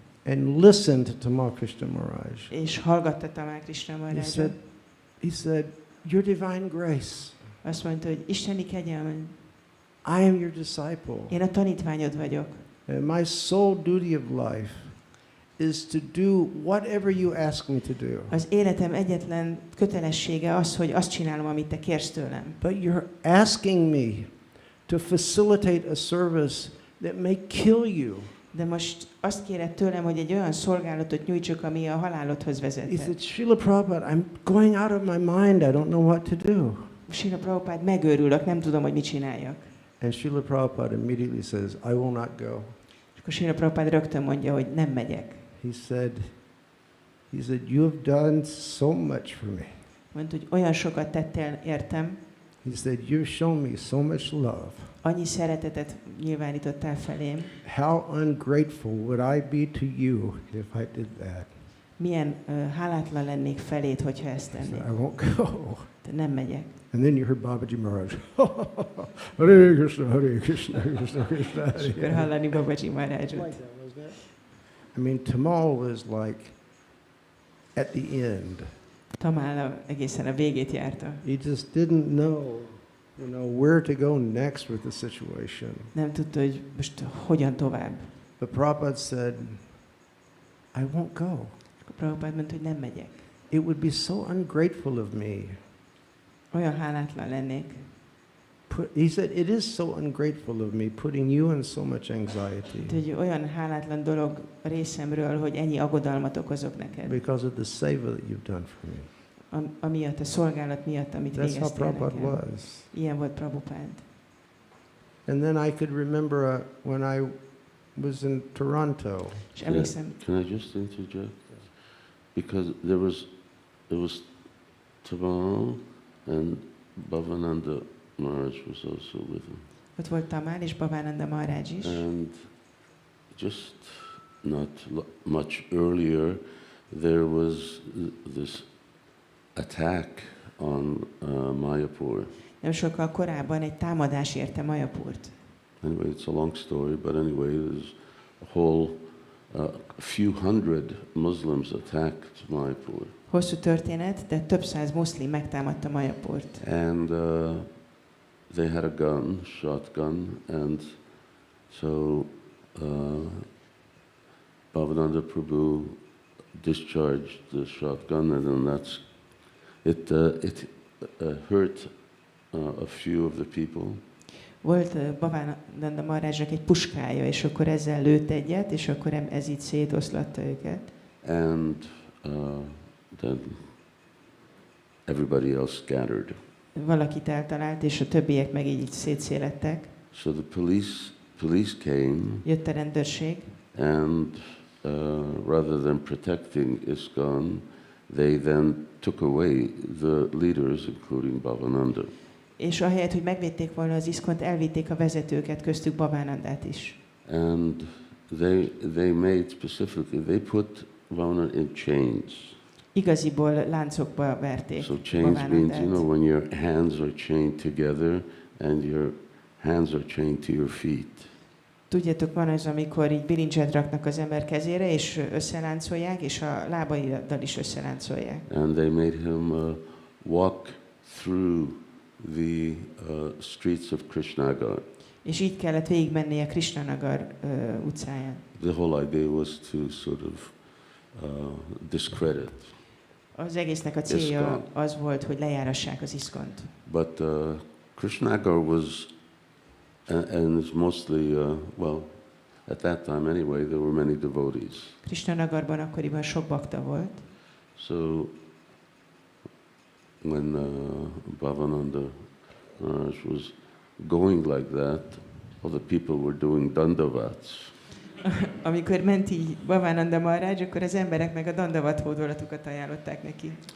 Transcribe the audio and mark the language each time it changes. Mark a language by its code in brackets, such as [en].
[en] and listened to Tamal Krishna Maharaj. [hu] és hallgatta Tamal Krishna [en] He [hu] Maharajot. [en] said, your divine grace, [hu] Azt mondta, hogy isteni kegyelme, [en] I am your disciple. [hu] én a tanítványod vagyok, [en] And my sole duty of life is to do whatever you ask me to do. [hu] Az életem egyetlen kötelessége az, hogy azt csinálom, amit te kérsz tőlem. [en] But you're asking me to facilitate a service that may kill you. [hu] De most azt kéred tőlem, hogy egy olyan szolgálatot nyújtsuk, ami a halálodhoz [en] He [hu] vezethet. [en] said, Srila Prabhupada, I'm going out of my mind. I don't know what to do. [hu] Srila Prabhupada, megőrülök, nem tudom, hogy mit csináljak. [en] And Srila Prabhupada immediately says, I will not go. [hu] És akkor Srila Prabhupada rögtön mondja, hogy nem megyek. [en] He said, you have done so much for me. [hu] Mondta, hogy olyan sokat tettél értem, [en] He said, you've shown me so much love. [hu] annyi szeretetet nyilvánítottál felém. [en] How ungrateful would I be to you if I did that? [hu] Milyen hálátlan lennék feléd, hogyha ezt [en] He said, [hu] tennék. [en] I won't go. [hu] De nem megyek. [en] And then you heard Babaji Maharaj, Hare Krishna, Hare Krishna, Krishna Krishna, Hare [hu] És akkor [sa] Hare. [hu] hallani Babaji Maharajot. [en] I mean, Tamal was like at the end. [hu] Tamála egészen a végét járta. [en] He just didn't know, where to go next with the situation. [hu] Nem tudta, hogy most hogyan tovább. [en] But Prabhupada said, I won't go. [hu] Akkor Prabhupada mondta, hogy nem megyek. [en] It would be so ungrateful of me. [hu] Olyan hálátlan lennék. [en] He said, it is so ungrateful of me putting you in so much anxiety [hu] Hogy olyan hálátlan dolog a részemről, hogy ennyi aggodalmat okozok neked. [en] because of the seva that you've done for me. [hu] Amiatt a szolgálat miatt, amit [en] That's how [hu] végeztél [en] Prabhupada [hu] nekem. [en] was. [hu] Ilyen volt Prabhupada. [en] And then I could remember when I was in Toronto. [hu] És emlékszem, [en] Can I just interject? Because there was Tamal and Bhavananda Maharaj was also with him. [hu] ott volt Tamál és Bhavánanda Maharaj is. [en] And just not much earlier, there was this attack on Mayapur. [hu] Nem sokkal korábban egy támadás érte Mayapurt. [en] Anyway, it's a long story, but anyway, there's a whole few hundred Muslims attacked Mayapur. [hu] Hosszú történet, de több száz muszlim megtámadta Mayapurt. [en] And they had a gun, shotgun, and so Bhavananda Prabhu discharged the shotgun, and then it hurt a few of the people. [hu] Volt Bhavánanda Maharajnak egy puskája, és akkor ezzel lőtt egyet, és akkor ez így szétoszlatta őket. [en] And then everybody else scattered. [hu] Valakit eltalált, és a többiek meg így szétszélettek. [en] So the police came, [hu] Jött a rendőrség, [en] and rather than protecting ISKCON, they then took away the leaders, including Bhavananda. [hu] és ahelyett, hogy megvédték volna az iszkont, elvitték a vezetőket, köztük Bhavánandát is. [en] And they made specifically, they put Bhavananda in chains. [hu] Igaziból láncokba verték [en] So chains means, [hu] Bhavánandát. [en] when your hands are chained together and your hands are chained to your feet. [hu] Tudjátok, van az, amikor így bilincset raknak az ember kezére, és összeláncolják, és a lábaiddal is összeláncolják. [en] And they made him walk through the streets of Krishnagar. [hu] És így kellett végigmenni a Krishnanagar utcáján. [en] The whole idea was to sort of discredit. [hu] Az egésznek a célja [en] ISKCON. [hu] az volt, hogy lejárassák az iszkont. [en] But Krishnagar was, and it's mostly, well, at that time anyway, there were many devotees. [hu] Krishnanagarban akkoriban sok bakta volt. [en] So when Bhavananda Maharaj was going like that, all the people were doing dandavats. [hu] Amikor ment így Bhavánanda Maharaj, akkor az emberek meg a dandavat hódolatukat ajánlották neki.